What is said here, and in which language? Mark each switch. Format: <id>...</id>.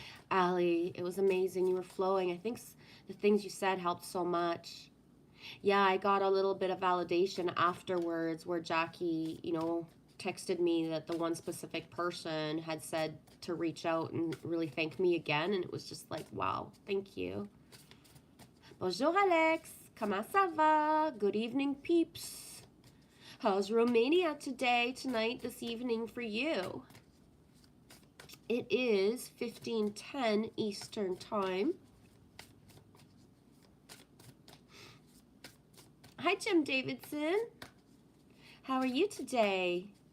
<en>Allie, it was amazing. You were flowing. I think the things you said helped so much. Yeah, I got a little bit of validation afterwards where Jackie, you know, texted me that the one specific person had said to reach out and really thank me again, and it was just like, wow, thank you.</en> <fr>Bonjour Alex, comment ça va?</fr> <en>Good evening peeps. How's Romania today, tonight, this evening for you? It is 15:10 Eastern time. Hi Jim Davidson, how are you today?</en>